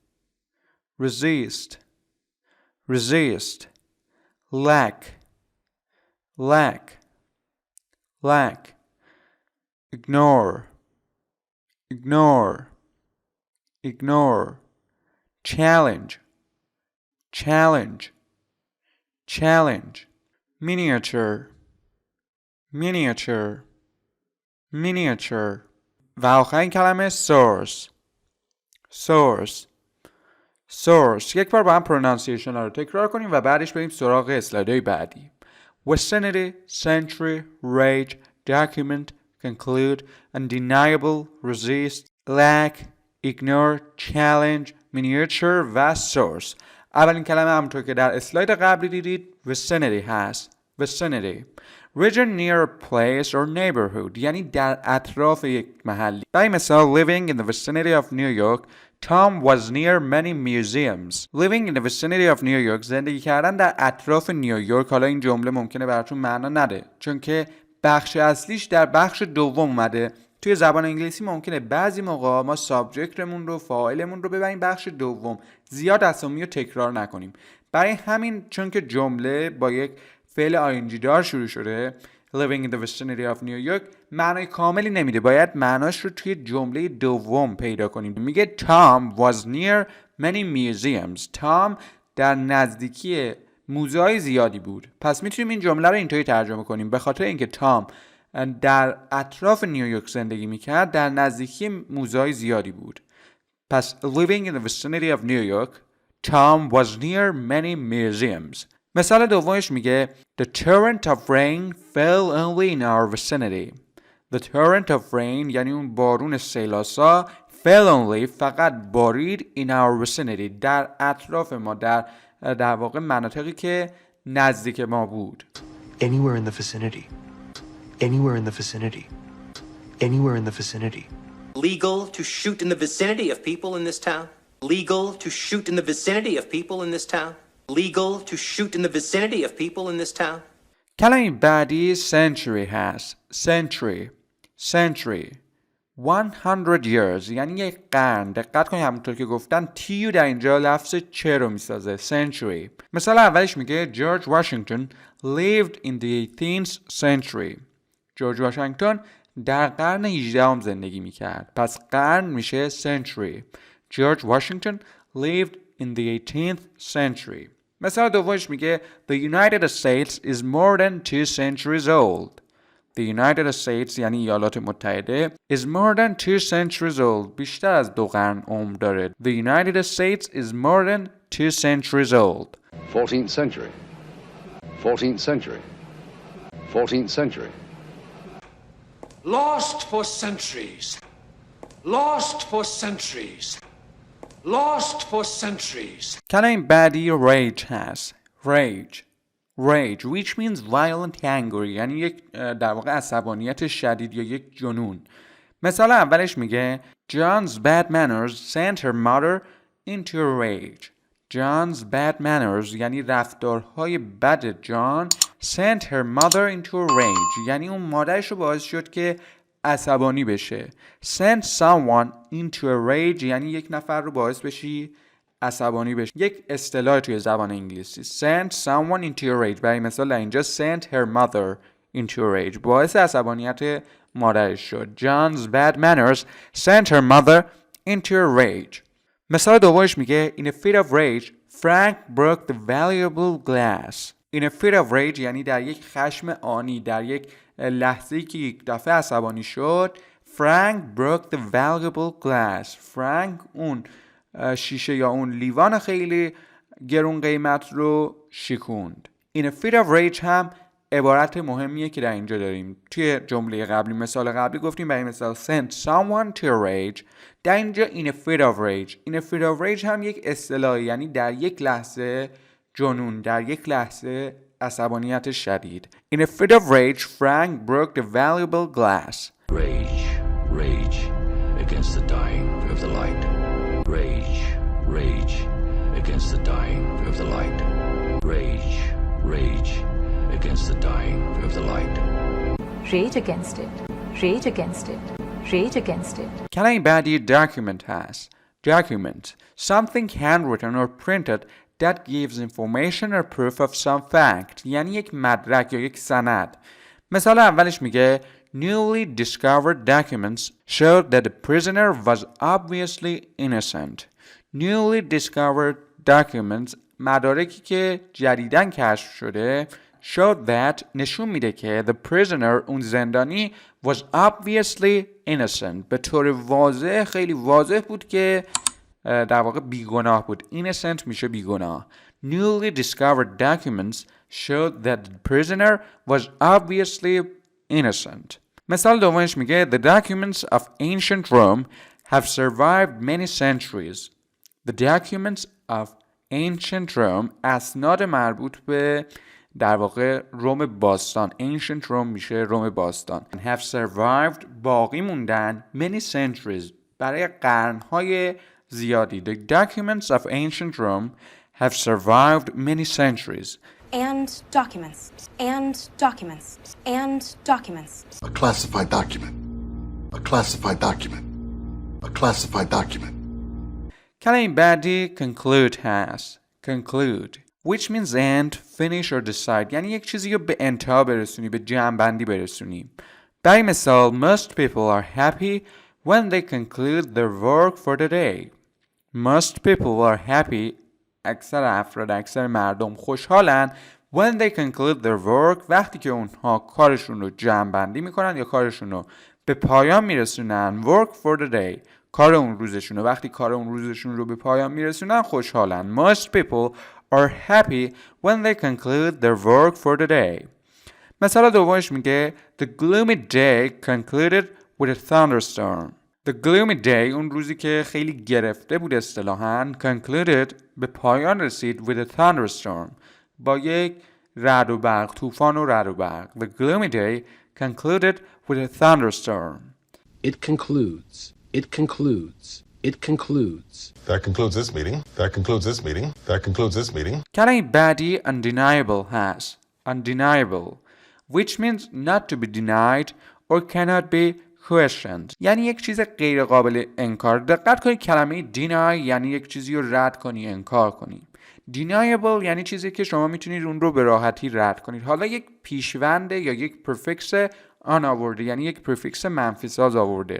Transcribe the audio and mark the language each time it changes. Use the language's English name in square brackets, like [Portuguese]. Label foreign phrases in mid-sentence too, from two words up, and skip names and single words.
[English] resist resist lack lack lack ignore ignore ignore challenge challenge challenge miniature miniature miniature [Persian] و آخرین کلمه [English] source source source. [Persian] یک بار با هم پرونانسیشن ها رو تکرار کنیم و بعدش بریم سراغ اسلایدهای بعدی. [English] vicinity century rage document conclude undeniable resist lack ignore challenge miniature و source. [Persian] اولین کلمه همونطور که در اسلاید قبلی دیدید vicinity هست. [English] vicinity region near a place or neighborhood [Persian] یعنی در اطراف یک محلی. برای مثال [English] living in the vicinity of New York Tom was near many museums. Living in the vicinity of New York [Persian] زندگی کردن در اطراف نیویورک. حالا این جمله ممکنه براتون معنا نده چون که بخش اصلیش در بخش دوم اومده. توی زبان انگلیسی ممکنه بعضی موقع ما سابجکتمون رو فاعلمون رو ببریم بخش دوم، زیاد اسامی رو تکرار نکنیم. برای همین چون که جمله با یک فعل ing دار شروع شده [English] living in the vicinity of New York [Persian] معنای کاملی نمیده، باید معناش رو توی جمله دوم پیدا کنیم. میگه [English] Tom was near many museums. [Persian] Tom در نزدیکی موزه‌های زیادی بود. پس میتونیم این جمله رو اینطوری ترجمه کنیم: به خاطر اینکه تام در اطراف نیویورک زندگی میکرد در نزدیکی موزه‌های زیادی بود. [English] پس living in the vicinity of New York Tom was near many museums. [Persian] مثال دومش میگه [English] The torrent of rain fell only in our vicinity. The torrent of rain [Persian] یعنی اون بارون سیلاسا [English] fell only [Persian] فقط بارید [English] in our vicinity [Persian] در اطراف ما، در واقع مناطقی که نزدیک ما بود. [English] Anywhere in the vicinity. Anywhere in the vicinity. Anywhere in the vicinity. Legal to shoot in the vicinity of people in this town. Legal to shoot in the vicinity of people in this town. Legal to shoot in the vicinity of people in this town. [Persian] کلمه بعدی century هست. [English] century century 100 years [Persian] یعنی یک قرن. دقت کنید همونطور که گفتن تیو در اینجا لفظ چه رو میسازه. [English] century. [Persian] مثال اولش میگه [English] جورج واشنگتن lived in the 18th century. [Persian] جورج واشنگتن در قرن 18 زندگی میکرد. پس قرن میشه [English] century. جورج واشنگتن lived in the 18th century. [Persian] مثال دومش میگه [English] The United States is more than 2 centuries old. The United States [Persian] یعنی ایالات متحده [English] is more than 2 centuries old [Persian] بیشتر از 2 قرن عمر داره. [English] The United States is more than 2 centuries old. 14th century. 14th century. 14th century. Lost for centuries. Lost for centuries. Lost for centuries. [Persian] کلمه بعدی rage هست. [English] rage rage which means violent anger [Persian] یعنی یک در واقع عصبانیت شدید یا یک جنون. مثال اولش میگه [English] John's bad manners sent her mother into a rage. John's bad manners [Persian] یعنی رفتارهای بد جان [English] sent her mother into a rage [Persian] یعنی اون مادرش رو باعث شد که عصبانی بشه. [English] Send someone into a rage [Persian] یعنی یک نفر رو باعث بشی عصبانی بشه. یک اصطلاح توی زبان انگلیسی [English] send someone into a rage. [Persian] برای مثال در اینجا [English] sent her mother into a rage [Persian] باعث عصبانیت مادرش شد. [English] John's bad manners sent her mother into a rage. [Persian] مثال دومش میگه [English] In a fit of rage Frank broke the valuable glass. In a fit of rage [Persian] یعنی در یک خشم آنی، در یک لحظه‌ای که یک دفعه عصبانی شد [English] Frank broke the valuable glass. [Persian] فرانک اون شیشه یا اون لیوان خیلی گرون قیمت رو شکوند. [English] In a fit of rage [Persian] هم عبارت مهمیه که در اینجا داریم. توی جمله قبلی مثال قبلی گفتیم برای مثال [English] send someone to a rage. [Persian] در اینجا [English] in a fit of rage. In a fit of rage [Persian] هم یک اصطلاح یعنی در یک لحظه جنون، در یک لحظه عصبانیت شدید. [English] In a fit of rage Frank broke the valuable glass. Rage against the dying of the light. Rage against the dying of the light. Rage against the dying of the light. Rage against it. Rage against it. Rage against it. [Persian] کلمه بعدی document هست. [English] Document something handwritten or printed that gives information or proof of some fact [Persian] یعنی یک مدرک یا یک سند. مثال اولش میگه [English] Newly discovered documents showed that the prisoner was obviously innocent. Newly discovered documents [Persian] مدارکی که جدیداً کشف شده [English] showed that [Persian] نشون میده که [English] the prisoner [Persian] اون زندانی [English] was obviously innocent [Persian] به طور واضح خیلی واضح بود که در واقع بیگناه بود. Innocent میشه بیگناه. [English] Newly discovered documents showed that the prisoner was obviously innocent. [Persian] مثال دومش میگه [English] The documents of ancient Rome have survived many centuries. The documents of ancient Rome [Persian] اسناد مربوط به در واقع روم باستان. [English] Ancient Rome [Persian] میشه روم باستان. [English] Have survived [Persian] باقی موندن [English] many centuries [Persian] برای قرنهای زیادی. [English] The documents of ancient Rome have survived many centuries. And documents. And documents. And documents. A classified document. A classified document. A classified document. [Persian] کلمه بعدی conclude هست. [English] Conclude which means end, finish or decide [Persian] یعنی یک چیزی رو به انتها برسونی، به جمع‌بندی برسونی. برای مثال [English] most people are happy when they conclude their work for the day. Most people are happy [Persian] اکثر افراد، اکثر مردم خوشحالن [English] when they conclude their work [Persian] وقتی که اونها کارشون رو جمع‌بندی میکنن یا کارشون رو به پایان میرسونن. [English] work for the day [Persian] کار اون روزشون رو، وقتی کار اون روزشون رو به پایان میرسونن خوشحالن. [English] Most people are happy when they conclude their work for the day. [Persian] مثال دومش میگه [English] The gloomy day concluded with a thunderstorm. The gloomy day [Persian] اون روزی که خیلی گرفته بود اصطلاحاً concluded به پایان رسید [English] with a thunderstorm [Persian] با یک رعد و برق، طوفان و رعد و برق. [English] The gloomy day concluded with a thunderstorm. It concludes. It concludes. It concludes. That concludes this meeting. That concludes this meeting. That concludes this meeting. [Persian] کلمه بعدی undeniable هست. [English] Undeniable which means not to be denied or cannot be questioned [Persian] یعنی یک چیز غیر قابل انکار. دقت کنید کلمه deny یعنی یک چیزی رو رد کنی، انکار کنی. deniable یعنی چیزی که شما میتونید اون رو به راحتی رد کنید. حالا یک پیشونده یا یک پرفیکس آن آورده یعنی یک پرفیکس منفی ساز آورده.